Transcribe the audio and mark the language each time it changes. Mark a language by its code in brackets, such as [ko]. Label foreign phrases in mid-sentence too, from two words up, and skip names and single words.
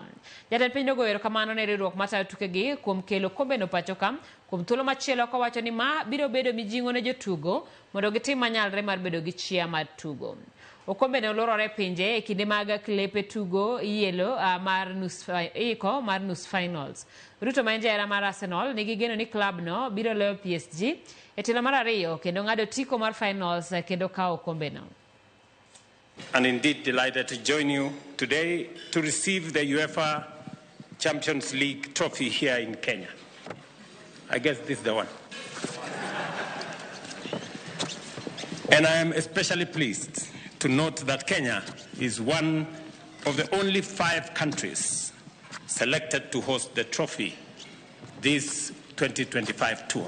[luo] Jatend piny nogoyo erokamano ne riwruok matayo tukegi kuom kelo kombe no pacho ka kuom thuolo machielo kowacho ni ma biro bedo mijing'o ne jotugo mondo gitim manyalre mar bedo gi chia mar tugo. Okombe ne olorore pinje e kinde mag klepe tugo tielo mar nus finals. Ruto ma en jahera mar Arsenal nigi geno ni klab no biro loyo PSG e tielo mar ariyo kendo ng'ado tiko mar finals kendo kawo okombe no. [en] And indeed delighted to join you today to receive the UEFA Champions League trophy here in Kenya. I guess this is the one. And I am especially pleased to note that Kenya is one of the only 5 countries selected to host the trophy this 2025 tour.